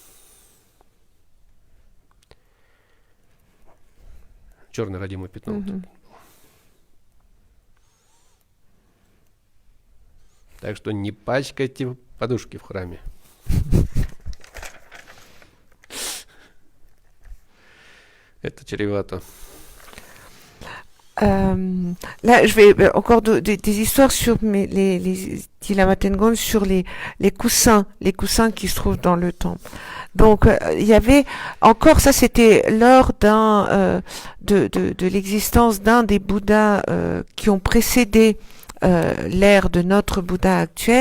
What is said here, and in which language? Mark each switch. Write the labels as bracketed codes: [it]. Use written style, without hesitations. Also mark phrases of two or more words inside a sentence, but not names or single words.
[ru] Черное родимое пятно. Вот. Так что не пачкайте подушки в храме. Это чревато. [fr] Là, je vais encore des histoires sur dit la Matengone, sur les coussins qui se trouvent dans le temple. Donc, il y avait encore, ça c'était lors de l'existence d'un des Bouddhas qui ont précédé l'ère de notre Bouddha actuel.